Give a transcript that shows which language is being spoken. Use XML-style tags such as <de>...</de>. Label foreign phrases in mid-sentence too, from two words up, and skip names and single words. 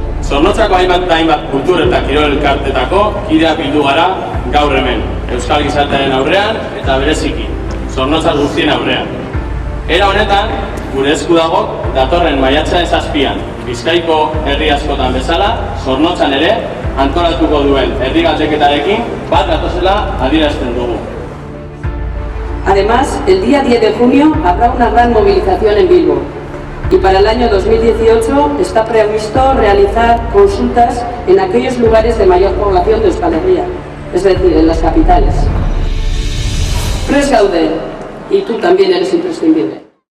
<eu>Zornotzako hainbat kultur eta kirol elkartetako kideak bildu gara gaur hemen, euskal gizartearen aurrean eta bereziki, Zornotzar guztien aurrean. Era honetan, gure esku dago datorren maiatzaren 7an, Bizkaiko herri askotan bezala, Zornotzan ere antolatuko duen herri galdeketarekin bat gatozela adierazten dugu.</eu> <es>Además, el día 10 de junio habrá una gran movilización en Bilbo y para el año 2018 está previsto realizar consultas en aquellos lugares de mayor población de Euskal Herria, es decir, en las capitales.</es> <eu>Prest gaude,</eu> <es>y tú también eres imprescindible.</es>